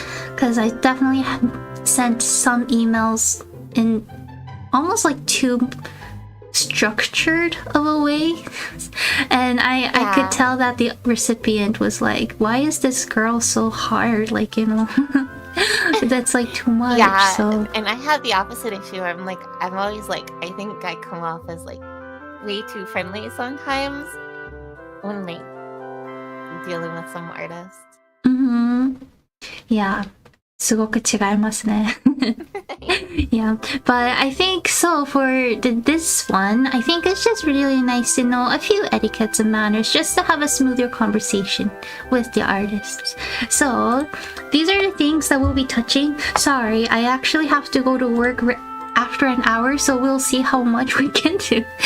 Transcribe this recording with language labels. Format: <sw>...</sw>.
<en>Because I definitely sent some emails in almost like too structured of a way, and I could tell that the recipient was like, why is this girl so hard, like, that's like too much. Yeah, so and I have the opposite issue. I'm always like, I think I come off as like way too friendly sometimes when like dealing with some artists.</en> <ja>Yeah, すごく違いますね。</ja> <en>Yeah, but I think so for this one, I think it's just really nice to know a few etiquettes and manners just to have a smoother conversation with the artists. So, these are the things that we'll be touching. Sorry, I actually have to go to work after an hour, so we'll see how much we can do.</en>